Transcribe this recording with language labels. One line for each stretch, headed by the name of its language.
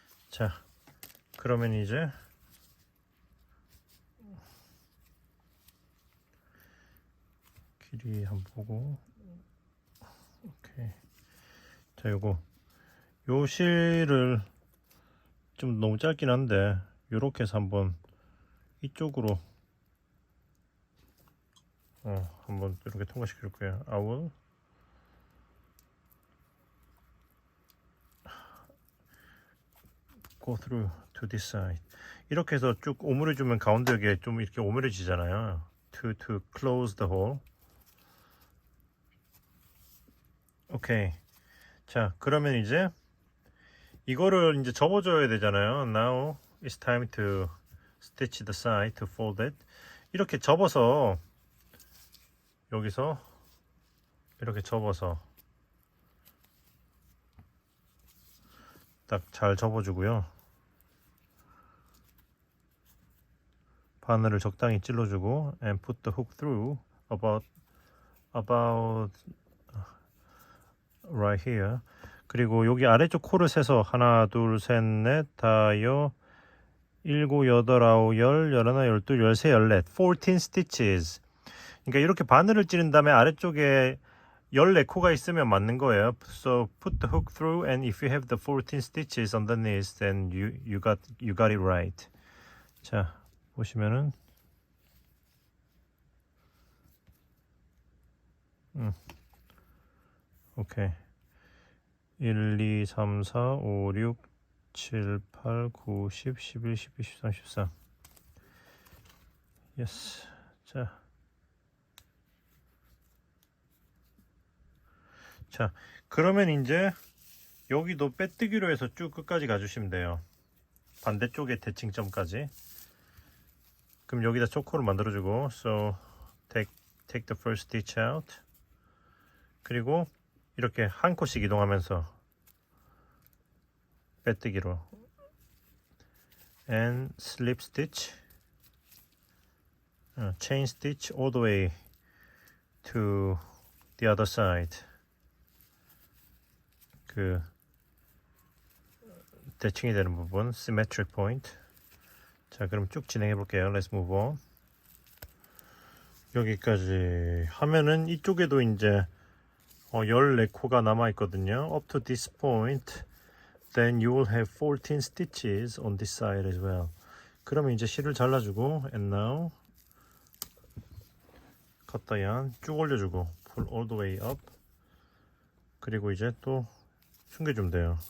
Korean: 자, 그러면 이제 길이 한번 보고. 오케이. 자, 요 실을 좀 너무 짧긴 한데 요렇게 해서 한번 이쪽으로 한번 이렇게 통과시켜 줄 거예요.
English: I will go through to this side.
Korean: 이렇게 해서 쭉 오므려 주면 가운데 여기에 좀 이렇게 오므려지잖아요.
English: to close the hole.
Korean: 오케이. 자, 그러면 이제 이거를 이제 접어줘야 되잖아요.
English: Now it's time to stitch the side to fold it.
Korean: 이렇게 접어서 여기서 이렇게 접어서 딱 잘 접어주고요. 바늘을 적당히 찔러주고
English: and put the hook through about right here.
Korean: 그리고 여기 아래쪽 코를 세서 하나, 둘, 셋, 넷, 다여, 일곱, 여덟, 아홉, 열, 열하나, 열둘, 열세, 열넷,
English: 14 stitches.
Korean: 그러니까 이렇게 바늘을 찌른 다음에 아래쪽에 14코가 있으면 맞는 거예요.
English: So put the hook through and if you have the 14 stitches underneath then you got it right.
Korean: 자, 보시면은 오케이.
English: 1, 2, 3, 4, 5, 6, 7, 8, 9, 10, 11, 12, 13, 14. 예스.
Korean: 자, 그러면 이제 여기도 빼뜨기로 해서 쭉 끝까지 가주시면 돼요. 반대쪽에 대칭점까지. 그럼 여기다 초코를 만들어주고
English: so take the first stitch out.
Korean: 그리고 이렇게 한 코씩 이동하면서 빼뜨기로
English: and slip stitch, chain stitch all the way to the other side.
Korean: 그 대칭이 되는 부분
English: symmetric point.
Korean: 자, 그럼 쭉 진행해 볼게요.
English: Let's move on.
Korean: 여기까지 하면은 이쪽에도 이제 14코가 남아 있거든요.
English: Up to this point, then you will have 14 stitches on this side as well.
Korean: 그러면 이제 실을 잘라주고,
English: and now cut the yarn
Korean: 쭉 올려주고,
English: pull all the way up.
Korean: 그리고 이제 또 숨겨주면 돼요.